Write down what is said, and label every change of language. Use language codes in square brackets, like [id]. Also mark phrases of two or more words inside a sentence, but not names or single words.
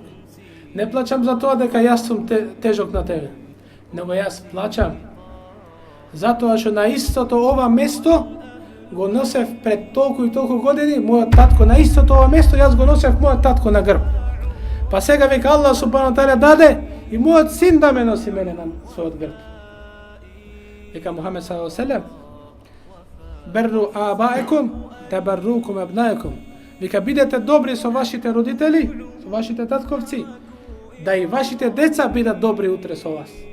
[mk] Не плачам за тоа дека јас сум тежок на тебе. Него јас плачам затоа што на истото ова место го носев пред толку и толку години мојот татко, на истото ова место јас го носев мојот татко на грб. Па сега вика [ar] الله سبحانه وتعالى [mk] даде и мојот син да ме носи мене на својот грб. [ar] Вика Мухамед صلى الله عليه وسلم: بروا آباءكم تبركم أبناؤكم. [mk] Вика, бидете добри со вашите родители, со вашите татковци, да и вашите деца бидат добри утре со вас.